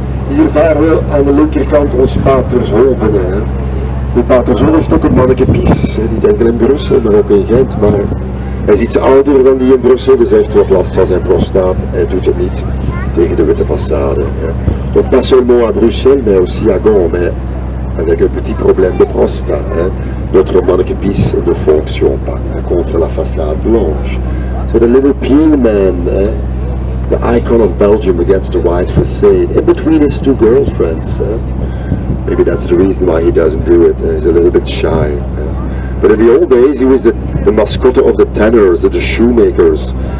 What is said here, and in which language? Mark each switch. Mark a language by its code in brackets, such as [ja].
[nl] Hier varen we aan de linkerkant ons Patershol binnen. De Patershol heeft ook een manneke Pies, niet enkel in Brussel, maar ook in Gent. Maar hij is iets ouder dan die in Brussel, dus hij heeft wat last van zijn prostaat. Hij doet het niet tegen de witte façade. [fr] Donc pas seulement à Bruxelles, mais aussi à Ghent, mais avec un petit problème de prostate. Notre manneke Pies ne fonctionne pas contre la façade blanche. [en] So the little peel man, the icon of Belgium against the white facade, in between his 2 girlfriends. Maybe that's the reason why he doesn't do it. He's a little bit shy. But in the old days, he was the mascot of the tanners, the shoemakers.